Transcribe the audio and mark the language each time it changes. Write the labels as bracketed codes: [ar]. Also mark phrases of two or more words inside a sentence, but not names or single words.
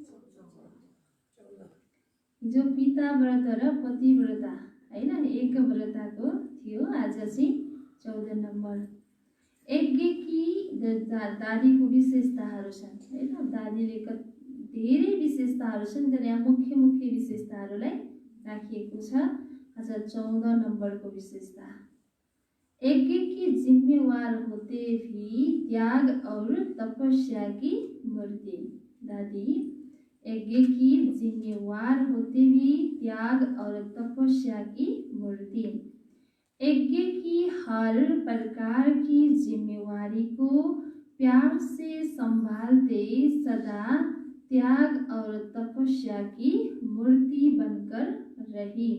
[ne] हिजो पिता व्रत र पति व्रत, हैन, एक व्रतको थियो। आज चाहिँ 14 नम्बर। यज्ञ कि दादीको विशेषताहरू छन्, हैन। दादीले धेरै विशेषताहरू छन्, तर यहाँ मुख्य विशेषताहरूलाई राखिएको छ। आज 14 नम्बरको विशेषता, [hi] यज्ञ की जिम्मेवार होते भी त्याग और तपस्या की मूर्ति। दादी, यज्ञ की जिम्मेवार होते भी त्याग और तपस्या की मूर्ति। यज्ञ की हर प्रकार की जिम्मेवारी को प्यार से संभालते सदा त्याग और तपस्या की मूर्ति बनकर रही।